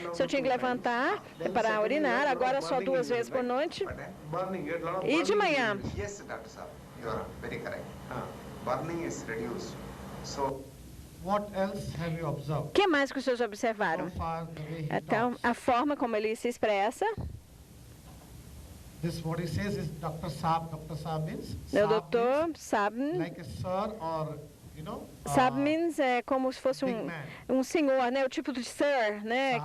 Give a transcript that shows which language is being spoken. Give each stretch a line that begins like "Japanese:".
Portuguese: O senhor tinha que levantar para urinar, agora só 2 vezes por noite. E de manhã?
English: Yes, Dr. Saab, you are very correct. Burning is reduced. So, what else have you observed?
Portuguese: O que mais que os senhores observaram? Então, a forma como ele se expressa.
English: This what he says is Dr. Saab. Dr. Saab means?
Portuguese: O doutor Saab.
English: Like a sir or, you know?
Portuguese: Saab means é como se fosse um senhor, né? O tipo de sir, né?